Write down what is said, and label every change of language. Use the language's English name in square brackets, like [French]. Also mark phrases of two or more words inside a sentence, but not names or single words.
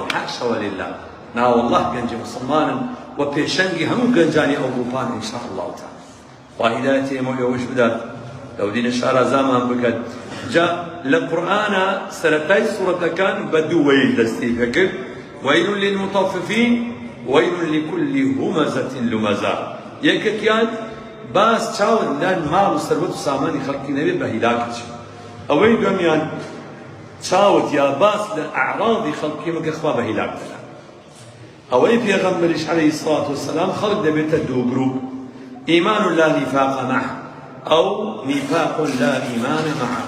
[Central Kurdish] حاشەوە لله، ناوەڵڵاه گەنجی مسلمانن و پێشەنگی هەموو گەنجانی ئەوروپان [Arabic] ئینشاء الله تعالی. [Central Kurdish] وا هیدایەتی ئێمە ئێوەش بدات، لەو دینە شارەزامان بکات. جا لە قورئانە سەرەتای سوورەتەکان بە دوو وەیل دەستی پێکرد: [Arabic] وەیل للمطففین وەیل لكل همزة لمزة. [Central Kurdish] یەکێکیان باس چاوت لان ماڵ و سەروەت و سامانی خەڵکی نەبێت بە هیلاکت. ئەوەی دووەمیان چاوت یا باس لە ئەعراضی خەڵکی مەکە خوا بە هیلاک دەدا. ئەوەی پێغەمبەریش [Arabic] عەلەیهی سڵات وسەلام [Central Kurdish] خەڵک دەبێتە دوو گروپ: [Arabic] ئیمان لا نیفاق معه [Central Kurdish] ئەو [Arabic] نیفاق لا ئیمان معه.